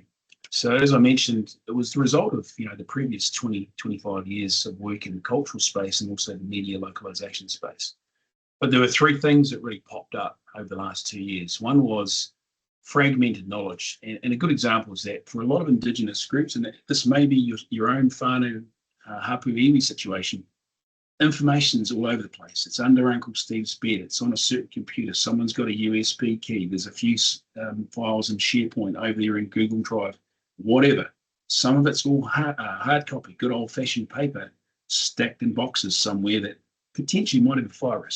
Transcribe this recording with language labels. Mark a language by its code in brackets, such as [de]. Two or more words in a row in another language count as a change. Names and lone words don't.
[en] So as I mentioned, it was the result of the previous 20, 25 years of work in the cultural space and also the media localization space. But there were three things that really popped up over the last 2 years. One was fragmented knowledge. And a good example is that for a lot of Indigenous groups, and this may be your own [mi] whānau hapu iwi [en] situation, information's all over the place. It's under Uncle Steve's bed. It's on a certain computer. Someone's got a USB key. There's a few files in SharePoint over there in Google Drive, whatever. Some of it's all hard copy, good old-fashioned paper, stacked in boxes somewhere that potentially might have a fire risk.